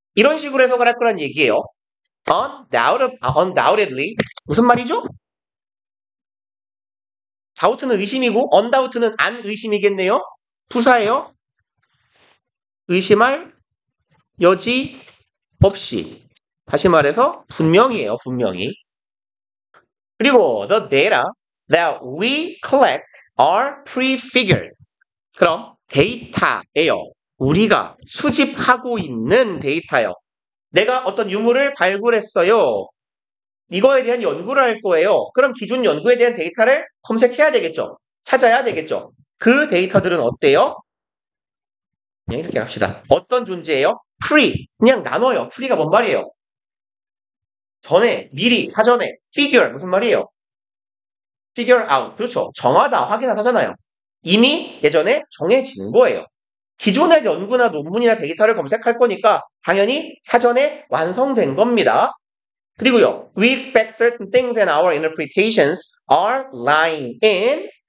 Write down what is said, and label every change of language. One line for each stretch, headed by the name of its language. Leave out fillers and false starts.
Korean: 이런 식으로 해석을 할 거란 얘기예요. Undoubtedly 무슨 말이죠? doubt는 의심이고 undoubt는 안 의심이겠네요. 부사예요. 의심할 여지 없이. 다시 말해서 분명히예요. 분명히. 그리고
English: the data that we collect are prefigured.
Korean: 그럼 데이터예요. 우리가 수집하고 있는 데이터요. 내가 어떤 유물을 발굴했어요. 이거에 대한 연구를 할 거예요. 그럼 기존 연구에 대한 데이터를 검색해야 되겠죠. 찾아야 되겠죠. 그 데이터들은 어때요? 그냥 이렇게 합시다. 어떤 존재예요? pre. 그냥 나눠요. pre가 뭔 말이에요? 전에, 미리, 사전에. figure. 무슨 말이에요? figure out. 그렇죠. 정하다, 확인하다잖아요. 이미 예전에 정해진 거예요. 기존의 연구나 논문이나 데이터를 검색할 거니까 당연히 사전에 완성된 겁니다. 그리고요.
English: We expect certain things and our interpretations are lying in.